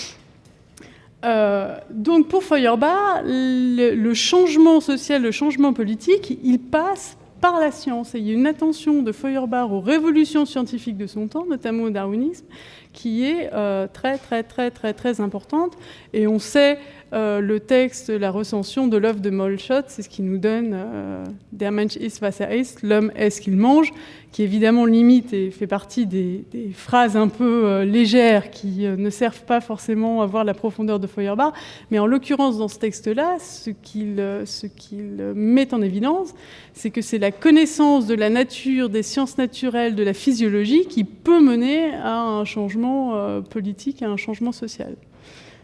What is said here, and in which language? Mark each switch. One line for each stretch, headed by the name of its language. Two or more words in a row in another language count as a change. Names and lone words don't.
French: Donc pour Feuerbach, le changement social, le changement politique, il passe par la science. Et il y a une attention de Feuerbach aux révolutions scientifiques de son temps, notamment au darwinisme, qui est très importante. Et on sait le texte, la recension de l'œuvre de Mollschott, c'est ce qui nous donne
German: Der Mensch ist, was er ist,
French: l'homme est ce qu'il mange, qui évidemment limite et fait partie des phrases un peu légères qui ne servent pas forcément à voir la profondeur de Feuerbach. Mais en l'occurrence, dans ce texte-là, ce qu'il met en évidence, c'est que c'est la connaissance de la nature, des sciences naturelles, de la physiologie qui peut mener à un changement politique, à un changement social.